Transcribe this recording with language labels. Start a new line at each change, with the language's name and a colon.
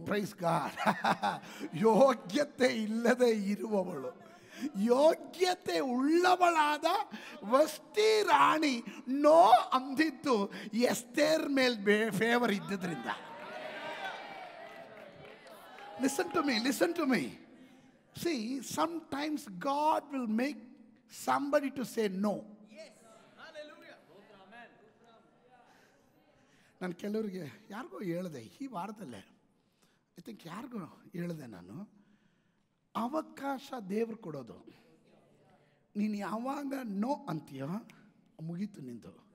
English: Praise God.
Kannada: ಯೋಗ್ಯತೆ ಇಲ್ಲದೆ ಇರುವವಳು ಯೋಗ್ಯತೆ ಉಳ್ಳವಳಾದ ವಸ್ತಿ ರಾಣಿ ನೋ ಅಂದಿದ್ದು ಎಸ್ತೇರ್ ಮೇಲೆ favour ಇದ್ದಿದ್ರಿಂದ.
English: Listen to me. See, sometimes God will make somebody to say no. Yes. Hallelujah.
Kannada: ನಾನು ಕೆಲವರಿಗೆ ಯಾರಿಗೋ ಹೇಳಿದೆ ಈ ವಾರದಲ್ಲೇ,
English: I think
Kannada: ಯಾರಿಗೋ ಹೇಳಿದೆ ನಾನು, ಅವಕಾಶ ದೇವ್ರು ಕೊಡೋದು. ನೀನು ಯಾವಾಗ ನೋ ಅಂತೀಯೋ ಮುಗೀತು ನಿಂದು.